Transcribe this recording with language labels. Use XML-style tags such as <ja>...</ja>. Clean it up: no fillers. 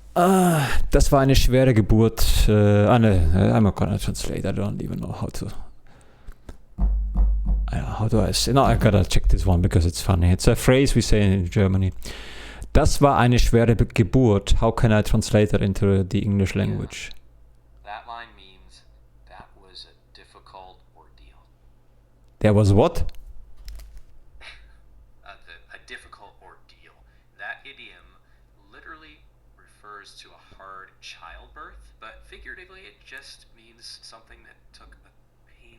<de>Das war eine schwere Geburt.</de> <en>I'm not gonna translate. I don't even know how to. How do I say? No, I gotta check this one because it's funny. It's a phrase we say in Germany.</en> <de>Das war eine schwere Geburt.</de> <en>How can I translate that into the English language? That line means that was a difficult ordeal. There was what? A difficult ordeal. That idiom literally refers to a hard childbirth, but figuratively it just means something that took a pain.</en>